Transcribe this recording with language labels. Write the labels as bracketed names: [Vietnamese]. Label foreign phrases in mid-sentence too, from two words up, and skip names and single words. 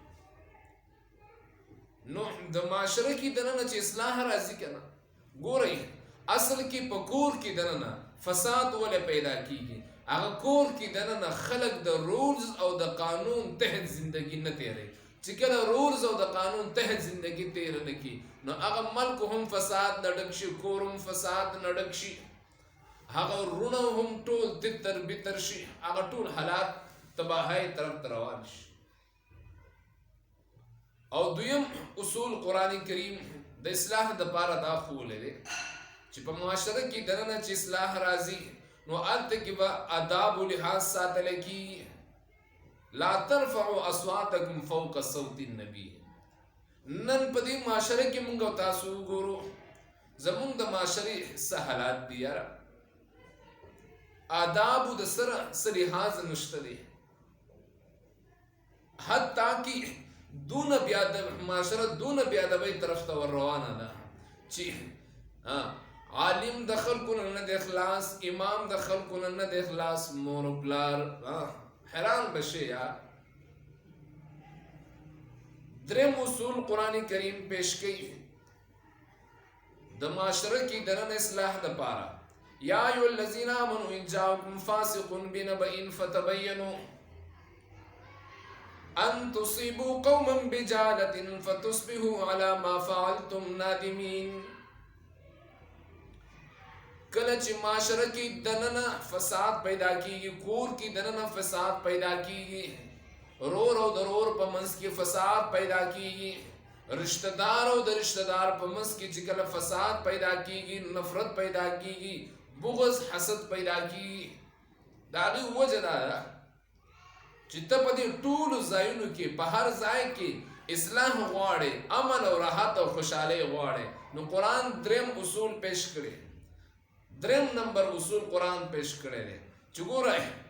[Pashto] نو د معاشره کې دننه چې اصلاح راځي که نه ګورئ اصل کې په کور کې دننه فساد ولې پیدا کېږي هغه کور کې دننه خلک د رولز او د قانون تحت زندگی نه تیروي چې کله رولز او د قانون تحت زندگی تیر نه کړي نو هغه ملک هم فساد نه ډک شي کور هم فساد نه ډک شي هغه رونه هم ټول تتر بتر شي هغه ټول حالات [Urdu] تباہی طرف [Pashto] روان شي او دویم اصول [Arabic] قرآن کریم [Pashto] د اصلاح دپاره دا ښوولی دی چې په معاشره کې دننه چې اصلاح راځي نو هلته کې به آدابو لحاظ ساتلی کېږي [Arabic] لا ترفعوا اصواتکم فوق صوت النبی [Pashto] نن په دې معاشره کې مونږ او تاسو وګورو زمونږ د معاشرې څه حالات دي یاره آدابو د سره څه لحاظ نشته دی حتی کې دونه معاشره دونه بیادبۍ طرف ته ور روانه ده چې عالم د خلکو نه د اخلاص امام د خلکو نه د اخلاص مور و پلار حیران بشي یار دریم اصول [Arabic] قرآن کریم [Pashto] پیش کوي د معاشره کې دننه اصلاح دپاره [Arabic] یا ایها الذین آمنوا ان جاءکم فاسق بنبأ فتبینوا ان تصيبوا قوما بجهالة فتصبحوا على ما فعلتم نادمين [Pashto] کله چې معاشره کې دننه فساد پیدا کیږي کور کې دننه فساد پیدا کیږي رور او درور په منځ کې فساد پیدا کیږي رشتہ دار او د رشتہ دار په منځ کې چې کله فساد پیدا کیږي نفرت پیدا کیږي بغض حسد پیدا کیږي د هغې وجه دا ده چې ته په دې ټولو ځایونو کې په هر ځای کې اصلاح غواړې امن او راحت او خوشحالۍ غواړې نو قرآن دریم اصول پیش کړي دریم نمبر اصول قرآن پیش کړی دی چې ګورئ